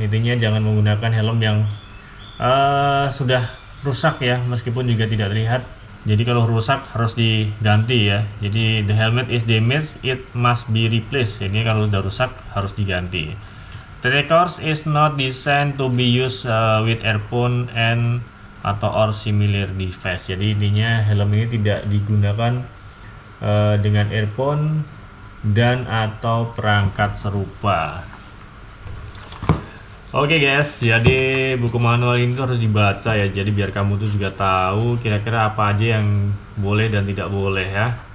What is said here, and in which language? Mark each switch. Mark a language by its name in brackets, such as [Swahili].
[Indonesian] Intinya jangan menggunakan helm yang sudah rusak ya, meskipun juga tidak terlihat. Jadi kalau rusak harus diganti ya. Jadi [English] the helmet is damaged, it must be replaced. [Indonesian] Jadi kalau sudah rusak harus diganti. [English] The course is not designed to be used with earphone and [Indonesian] atau [English] or similar device. [Indonesian] Jadi intinya helm ini tidak digunakan dengan earphone dan atau perangkat serupa. Oke guys, jadi buku manual ini tuh harus dibaca ya. Jadi biar kamu tuh juga tahu kira-kira apa aja yang boleh dan tidak boleh ya.